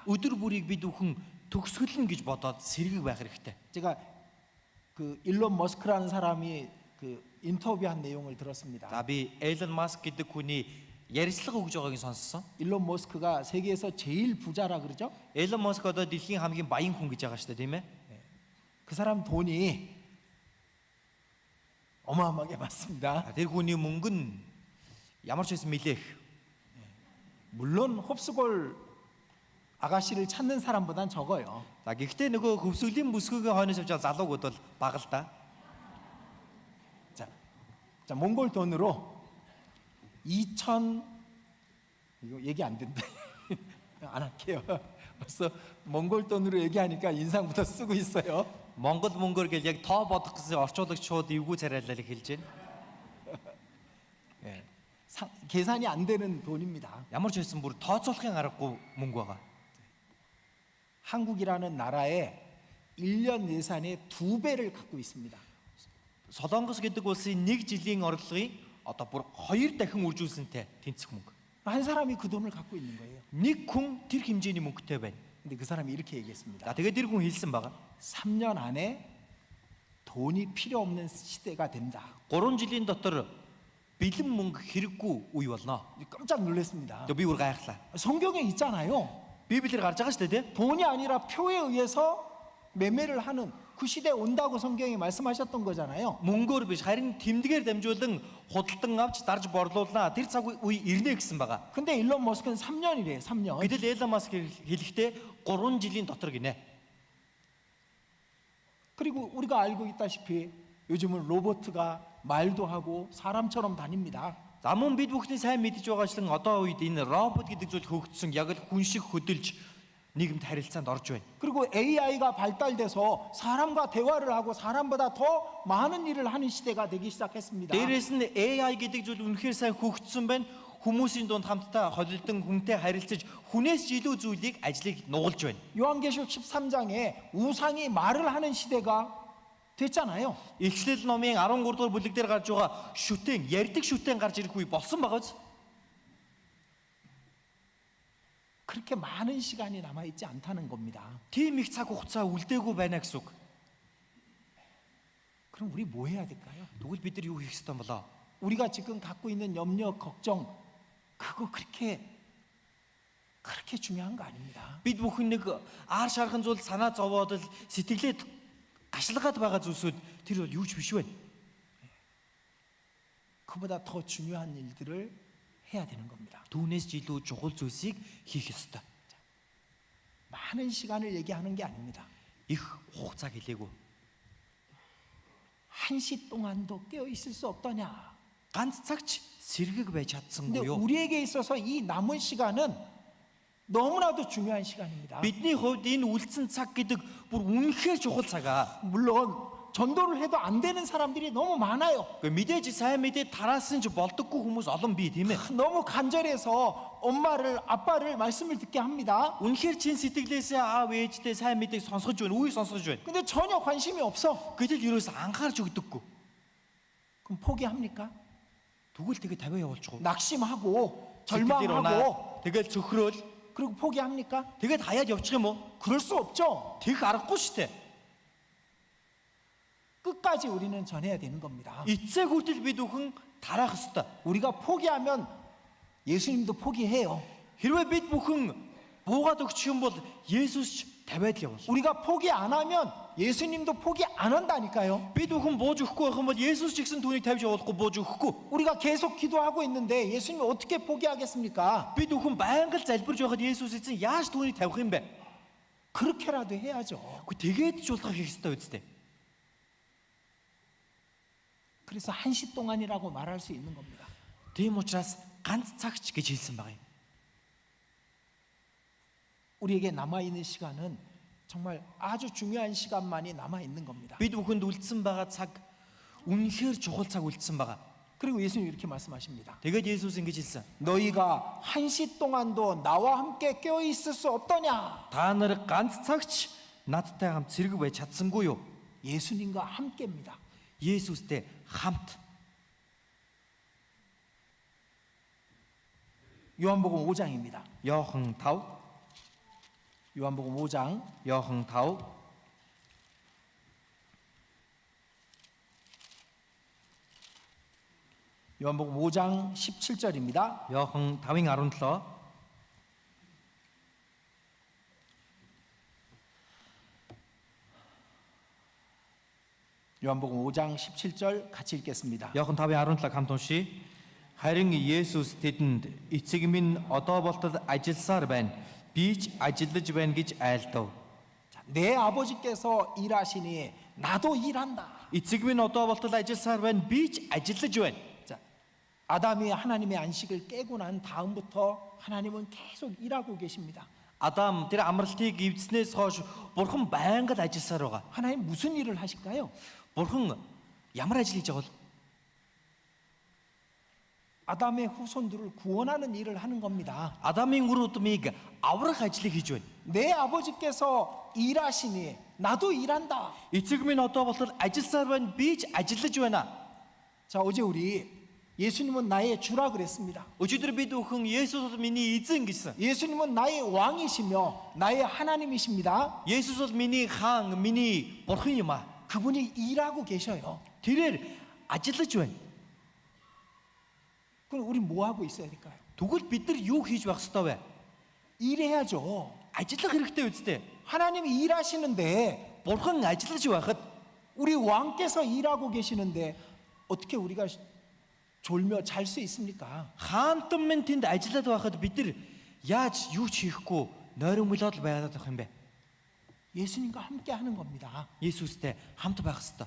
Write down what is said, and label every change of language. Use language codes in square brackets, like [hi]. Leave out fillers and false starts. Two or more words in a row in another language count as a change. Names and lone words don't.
[mn] Өдөр бүрийг бид бүхэн төгсгөлнө гэж бодоод сэргэг байх хэрэгтэй. [ko] 제가 그 일론 머스크라는 사람이 그 인터뷰한 내용을 들었습니다. [mn] За би Элон Маск гэдэг хүний ярилцлага өгж байгааг сонссон. [ko] 일론 머스크가 세계에서 제일 부자라 그러죠? [mn] Элон Маск одоо дэлхийн хамгийн баян хүн гэж байгаа шүү дээ, тийм ээ? [ko] 그 사람 돈이 어마어마하게 많습니다. [mn] Тэр хүний мөнгө нь ямар ч байсан нэлээх. [ko] 물론 홉스골 아가씨를 찾는 사람보단 적어요. [mn] За гэхдээ нөгөө хөвсгөлийн бүсгүйгээ хойноос авч байгаа залуугууд бол бага л да. [ko] 자, 몽골 돈으로 2천 이거 얘기 안 된다. 안 할게요. 벌써 몽골 돈으로 얘기하니까 인상부터 쓰고 있어요. [mn] Монгол мөнгөөр гэл яг тоо бодох гэсэн орчуулагч шууд эвгүй царайлал хэлж байна. [ko] 예, 계산이 안 되는 돈입니다. [mn] Ямар ч байсан бүр тооцоолохын аргагүй мөнгө байгаа. [ko] 한국이라는 나라의 1년 예산의 2배를 갖고 있습니다. [mn] Солонгос гэдэг улсын 1 жилийн орлогыг одоо бүр 2 дахин үржүүлсэнтэй тэнцэх мөнгө. [ko] 한 사람이 그 돈을 갖고 있는 거예요. [mn] Нэг хүн тэр хэмжээний мөнгөтэй байна. [ko] 근데 그 사람이 이렇게 얘기했습니다. [mn] За тэгээд тэр хүн хэлсэн байгаа. [ko] 3년 안에 돈이 필요 없는 시대가 된다. [mn] 3 жилийн дотор бэлэн мөнгө хэрэггүй үе болно. [ko] 깜짝 놀랐습니다. [mn] Тэгээ би бүр гайхлаа. [ko] 성경에 있잖아요. [mn] Библиэр гарч байгаа шүү дээ, тийм? [ko] 돈이 아니라 표에 의해서 매매를 하는 그 시대에 온다고 성경이 말씀하셨던 거잖아요. [mn] Мөнгөөр биш харин тэмдгээр дамжуулан худалдан авч дарж борлуулнаа. Тэр цаг үе ирнэ гэсэн байгаа. [ko] 근데 일론 머스크는 3년이래요. 3년. [mn] Гэтэл Элон Маск хэлэхдээ 3 жилийн дотор гинэ. [ko] 그리고 우리가 알고 있다시피 요즘은 로봇가 말도 하고 사람처럼 다닙니다. [mn] За мөн бид бүхний сайн мэдж байгаачлан одоо үед энэ робот гэдэг зүйл хөгжсөн яг л хүн шиг хөдөлж нийгэмд харилцаанд орж байна. [ko] 그리고 AI가 발달돼서 사람과 대화를 하고 사람보다 더 많은 일을 하는 시대가 되기 시작했습니다. [mn] Дээрээс нь AI гэдэг зүйл үнэхээр сайн хөгжсөн байна. Хүмүүсийн дунд хамтдаа холилдон хүнтэй харилцаж хүнээс ч илүү зүйлийг ажлыг нугалж байна. [ko] 요한계시록 13장에 우상이 말을 하는 시대가 됐잖아요. [mn] Эхлэл номын 13 дугаар бүлэг дээр гарч байгаа шүтэн, ярьдаг шүтэн гарч ирэх үе болсон байгаа биз? [ko] 그렇게 많은 시간이 남아 있지 않다는 겁니다. [mn] Тийм их цаг хугацаа үлдээгүй байна гэсэн үг. [ko] 그럼 우리 뭐 해야 될까요? [mn] Тэгвэл бид нар юу хийх ёстой юм болоо? [ko] 우리가 지금 갖고 있는 염려, 걱정 그거 그렇게 중요한 거 아닙니다. [mn] Бид бүхэн нэг аар шархан зүйл санаа зовоод л сэтгэлээ гашлагаад байгаа зүйлсүүд тэр бол юу ч биш байна. [ko] 그보다 더 중요한 일들을 해야 되는 겁니다. [mn] Түүнээс ч илүү чухал зүйлсийг хийх ёстой. [ko] 많은 시간을 얘기하는 게 아닙니다. [mn] Их хугацаа хэлээгүй. [ko] 1시 동안도 깨어 있을 수 없더냐. [mn] Ганц цагч сэргэг байж [ko] 근데 [mn] чадсангүй юу? [ko] 우리에게 있어서 이 남은 시간은 너무나도 중요한 시간입니다. [mn] Бидний хувьд энэ үлдсэн цаг гэдэг бүр үнэхээр чухал цагаа. [ko] 물론 전도를 해도 안 되는 사람들이 너무 많아요. [mn] Гэхдээ мэдээж сайн мэдээ тараасан ч болдоггүй хүмүүс олон бий тийм ээ. [ko] 너무 간절해서 엄마를 아빠를 말씀을 듣게 합니다. [mn] Үнэхээр чин сэтгэлээсээ аав ээжтэй сайн мэдээг сонсгож байна, үгийг сонсгож байна. [ko] 근데 전혀 관심이 없어. [mn] Гэтэл юуроос анхаарч өгдөггүй. [ko] 그럼 포기합니까? [mn] Тэгвэл тэгээ тавиа явуулчихгүй. [ko] 낙심하고 [mn] Сэтгэлээр унаад, [ko] 절망하고 [mn] тэгэл цөхрөөл, [ko] 그리고 포기합니까? [mn] тэгээд хаяад явчих юм уу? [ko] 그럴 수 없죠. [mn] Тэгэх аргагүй шүү дээ. [ko] 끝까지 우리는 전해야 되는 겁니다. [mn] Эцэг хүртэл бид бүхэн тараах ёстой. [ko] 우리가 포기하면 예수님도 포기해요. [mn] Хэрвээ бид бүхэн буугаад өгчих юм бол Есүс ч тавиад л явуул. [ko] 우리가 포기 안 하면 예수님도 포기 안 한다니까요. [mn] Бид бүхэн бууж өгөхгүй байх юм бол Есүс ч гэсэн түүнийг тавьж явуулахгүй бууж өгөхгүй. [ko] 우리가 계속 기도하고 있는데 예수님이 어떻게 포기하겠습니까? [mn] Бид бүхэн байнга л залбирж байхад Есүс эзэн яаж түүнийг тавих юм бэ? [ko] 그렇게라도 해야죠. [mn] Гэхдээ тэгээд ч болохоо хийх ёстой үстэй. [ko] 그래서 1시 동안이라고 말할 수 있는 겁니다. [mn] Тийм учраас ганц цагч гэж хэлсэн байгаа юм. [ko] 우리에게 남아 있는 시간은 정말 아주 중요한 시간만이 남아 있는 겁니다. [mn] Бид бүхэнд үлдсэн байгаа цаг үнэхээр чухал цаг үлдсэн байгаа. [ko] 그리고 예수님 이렇게 말씀하십니다. [mn] Тэгээд Есүс ингэж хэлсэн. [ko] 너희가 1시 동안도 나와 함께 깨어 있을 수 없더냐? [mn] Та нар ганц цагч надтай хамт зэрэг байж чадсангүй юу? [ko] 예수님과 함께입니다. [mn] Есүстэй хамт. [ko] 요한복음 5장입니다. [mn] Йохан 5. [ko] 요한복음 5장 [mn] Йохан 5. [ko] 요한복음 5장 17절입니다. [mn] Йохан 5-ын 17. [ko] 요한복음 5장 17절 같이 읽겠습니다. [mn] Йохан 5:17 хамт уншия. Харин Есүс тэдэнд эцэг минь одоо болтол ажилласаар байна. Би ч ажиллаж байна гэж айлдав. [ko] 자, 내 아버지께서 일하시니 나도 일한다. [mn] Эцэг минь одоо болтол ажилласаар байна. Би ч ажиллаж байна. [ko] 자, 아담이 하나님의 안식을 깨고 난 다음부터 하나님은 계속 일하고 계십니다. [mn] Адам тэр амралтыг эвдснээс хойш Бурхан байнга л ажилласаар байгаа. [ko] 하나님 무슨 일을 하실까요? [mn] Бурхан ямар ажил хийж байгаа бол [ko] 아담의 후손들을 구원하는 일을 하는 겁니다. [mn] Адамын үр удмыг аврах ажлыг хийж байна. [ko] 내 아버지께서 일하시니 나도 일한다. [mn] Эцэг минь одоо болтол ажилласаар байна. Би ч ажиллаж байна. [ko] 자, 어제 우리 예수님은 나의 주라 그랬습니다. [mn] Өчигдөр бид бүхэн Есүс бол миний эзэн гэсэн. [ko] 예수님은 나의 왕이시며 나의 하나님이십니다. [mn] Есүс бол миний хаан, миний бурхан юм аа. [ko] 그분이 일하고 계셔요. [mn] Тэрээр ажиллаж байна. [ko] 그럼 우리 뭐 하고 있어야 될까요? [mn] Тэгвэл бид нар юу хийж байх ёстой вэ? [ko] 일해야죠. [mn] Ажиллах хэрэгтэй үстэй. [ko] 하나님이 일하시는데 [mn] Бурхан ажиллаж байхад [ko] 우리 왕께서 일하고 계시는데 어떻게 우리가 졸며 잘 수 있습니까? [mn] хаантан минь тэнд ажиллаад байхад бид нар яаж юу ч хийхгүй нойрмолоод л байгаад байх юм бэ? [ko] 예수님과 함께 하는 겁니다. [mn] Есүстэй хамт байх ёстой.